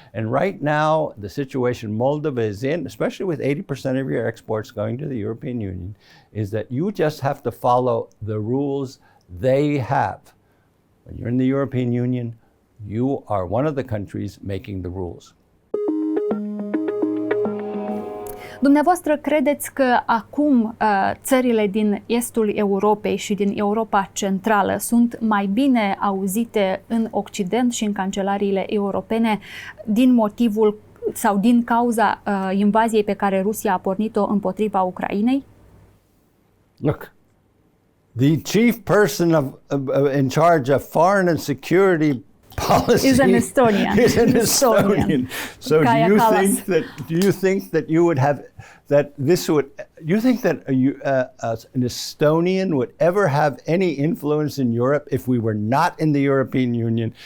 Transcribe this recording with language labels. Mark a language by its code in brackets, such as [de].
[en] And right now, the situation Moldova is in, especially with 80% of your exports going to the European Union, is that you just have to follow the rules they have. When you're in the European Union, you are one of the countries making the rules. [ro] Dumneavoastră credeți că acum țările din estul Europei și din Europa Centrală sunt mai bine auzite în Occident și în cancelariile europene din motivul sau din cauza invaziei pe care Rusia a pornit-o împotriva Ucrainei? [en] Look, the chief person in charge of foreign and security policy is an Estonian. Is an Estonian. So do you think that you would have that this would? Do you think that an Estonian would ever have any influence in Europe if we were not in the European Union?